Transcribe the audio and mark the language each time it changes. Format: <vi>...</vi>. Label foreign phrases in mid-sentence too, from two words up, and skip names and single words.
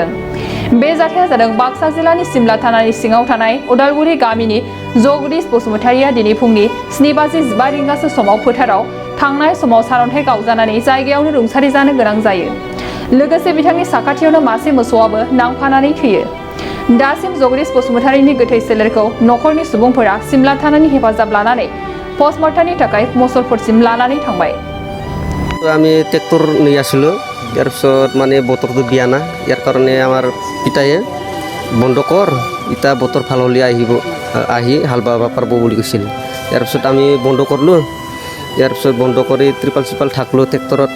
<brx>बे जाथाया जादों बाक्सा जिल्लानि सिमला थानानि सिङाव थानाय उदालगुरि गामिनि जगदीश बसुमतारिया दिनै फुंनि 7:15 रिंगासो समाव फोथाराव थांनाय समाव सारअन्थाइ गावजानानै जायगायावनो रुंसारि जानो गोनां जायो। लोगोसे बिथांनि साखाथियावनो मासे मोसौआबो नांफानानै थैयो। दासिम जगदीश बसुमतारिनि गोथै सोलेरखौ नखरनि सुबुंफोरा सिमला थानानि हेफाजाब लानानै पस्टमर्टमनि थाखाय मसलपुरसिम लानानै थांबाय।</brx> <as>আমি ট্ৰেক্টৰ নি আছিলোঁ, ইয়াৰ পিছত মানে বতৰটো বিয়া না, ইয়াৰ কাৰণে আমাৰ পিতায়ে বন্ধ কৰ, ইটা বতৰ ভাল হ'লে আহি হাল বাব পাৰিব বুলি কৈছিল। ইয়াৰ পিছত আমি বন্ধ কৰিলোঁ। ইয়াৰ পিছত বন্ধ কৰি ত্ৰিপাল চিপাল থাকলোঁ ট্ৰেক্টৰত।</as>